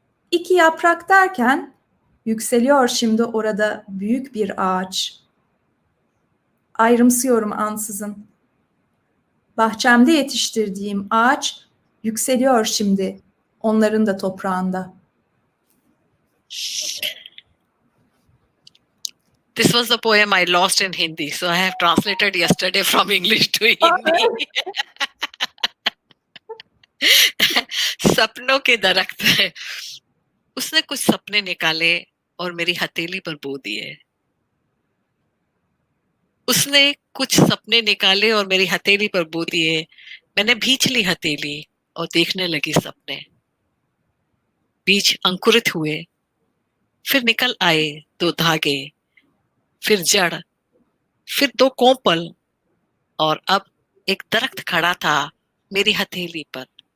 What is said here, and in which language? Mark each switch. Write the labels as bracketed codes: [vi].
[tr] 2 yaprak derken yükseliyor şimdi orada büyük bir ağaç. Ayrımsıyorum ansızın. Bahçemde yetiştirdiğim ağaç yükseliyor şimdi onların da toprağında. [en] This was the poem I lost in Hindi, so I have translated yesterday from English to Hindi. [hi] सपनों के दरख्त है, उसने कुछ सपने निकाले और मेरी हथेली पर बो दिए. उसने कुछ सपने निकाले और मेरी हथेली पर बो दिए. मैंने भींच ली हथेली और देखने लगी सपने. बीज अंकुरित हुए, फिर निकल आए 2 धागे, फिर जड़, फिर 2 कोंपल, और अब एक दरख्त खड़ा था मेरी हथेली पर.